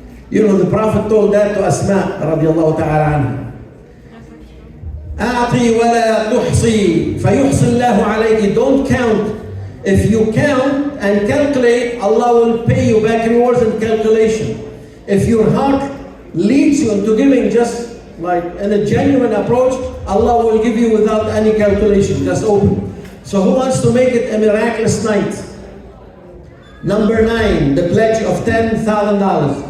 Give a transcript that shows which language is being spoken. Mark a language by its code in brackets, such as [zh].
[en] You know, the Prophet told that to Asma radiallahu ta'ala anha. [ar] أعطي ولا تحصي فيحصي الله عليك. [en] Don't count. If you count and calculate, Allah will pay you back rewards and calculation. If your heart leads you into giving just like in a genuine approach, Allah will give you without any calculation, just open. So who wants to make it a miraculous night? Number 9, the pledge of $10,000.